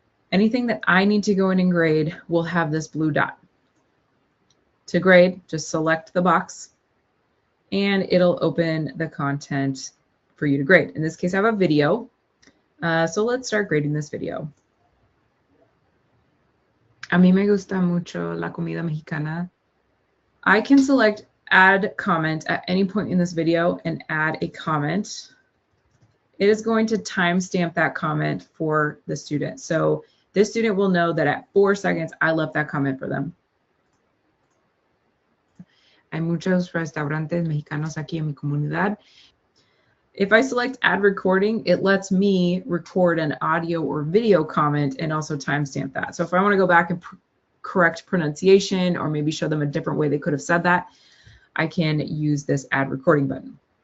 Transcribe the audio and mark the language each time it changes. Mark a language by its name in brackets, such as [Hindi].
[English] Anything that I need to go in and grade will have this blue dot. To grade, just select the box and it'll open the content for you to grade. In this case, I have a video. So let's start grading this video. [Spanish] A mí me gusta mucho la comida mexicana. [English] I can select add comment at any point in this video and add a comment. It is going to timestamp that comment for the student. So this student will know that at 4 seconds, I left that comment for them. [Spanish] Hay muchos restaurantes mexicanos aquí en mi comunidad. [English] If I select add recording, it lets me record an audio or video comment and also timestamp that. So if I want to go back and correct pronunciation or maybe show them a different way they could have said that, I can use this add recording button.